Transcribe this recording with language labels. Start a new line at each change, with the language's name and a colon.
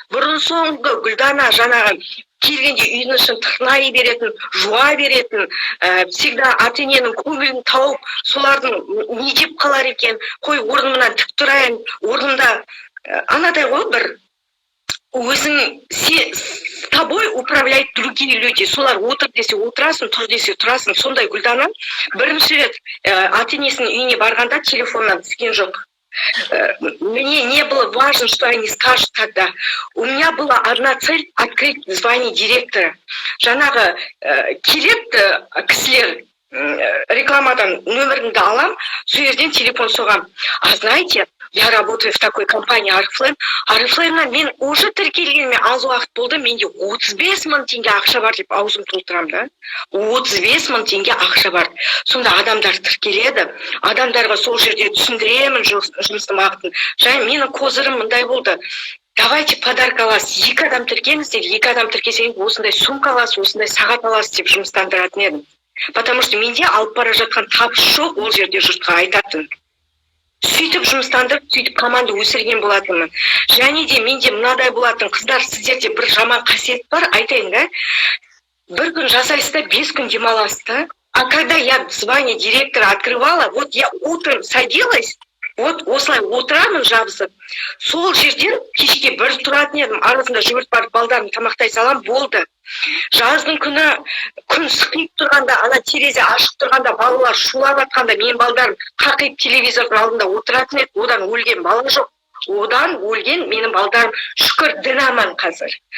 Kazakh: Бұрын соңғы Гүлдана жаңағы келгенде үйдің ішін тырнай беретін, жуа беретін, всегда ата-ененің көңілін тауып, солардың не деп қалар екен, қой орнымнан тік тұрайын, орнымда анадай ғой бір өзің
Russian: с тобой управляют другие люди.
Kazakh: Солар отыр десе отырасың, тұр десе тұрасың. Сондай Гүлдана бірінші рет ата-енесінің үйіне барғанда телефоннан түскен жоқ.
Russian: Мне не было важно, что они скажут тогда. У меня была одна цель — открыть звание директора.
Kazakh: Жаңағы келеді кісілер рекламадан нөмірімді алам, сол жерден телефон соғам.
Russian: А знаете, я работаю в такой компании Арифлейм.
Kazakh: Арифлеймнан мен уже тіркелгеніме аз уақыт болды, менде 35 мың теңге ақша бар деп аузым толтырам да. 35 мың теңге ақша бар. Сонда адамдар тіркеледі. Адамдарға сол жерде түсіндіремін жұмыстың уақытын. Және менің козырым мындай болды.
Russian: Давайте подарок
Kazakh: аласыз. 2 адам тіркеңіздер, 2 адам тіркесеңіз осындай сумка аласыз, осындай сағат аласыз деп жұмыстандыратын едім.
Russian: Потому что
Kazakh: менде алып бара жатқан табыс жоқ, ол жерде жұртқа айтатын. Сөйтіп жұмыстандырып, сөйтіп команда өсірген болатынмын. Және де менде мынадай болатын, қыздар, сіздерде бір жаман қасиет бар, айтайын да. Бір күн жасайсыз да, 5 күн демаласыз да.
Russian: А когда я звание директора открывала, вот я утром садилась, вот
Kazakh: осылай отырамын жабысып. Сол жерден кешке бір тұратын едім, арасында жүгіріп барып балдарымды тамақтай салам, болды. Жаздың күні күн сықиып тұрғанда, ана терезе ашық тұрғанда, балалар шулап атқанда, мен балдарым қақиып телевизордың алдында отыратын еді, одан өлген бала жоқ. Одан өлген менің балдарым шүкір дін аман қазір.